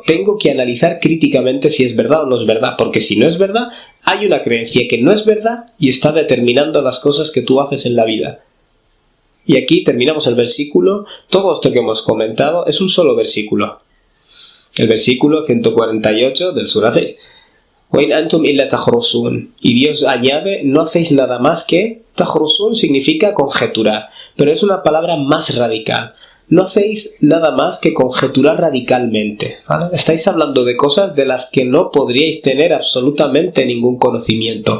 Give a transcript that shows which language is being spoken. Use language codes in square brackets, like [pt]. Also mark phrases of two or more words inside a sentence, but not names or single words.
[es] Tengo que analizar críticamente si es verdad o no es verdad, porque si no es verdad, hay una creencia que no es verdad y está determinando las cosas que tú haces en la vida. Y aquí terminamos el versículo. Todo esto que hemos comentado es un solo versículo. El versículo 148 del Sura 6. [ar] وَإِنْ أَنْتُمْ إِلَّا تَخْرُصُونَ. [es] Y Dios añade, no hacéis nada más que... Takhrusun significa conjeturar, pero es una palabra más radical. No hacéis nada más que conjeturar radicalmente, ¿vale? Estáis hablando de cosas de las que no podríais tener absolutamente ningún conocimiento.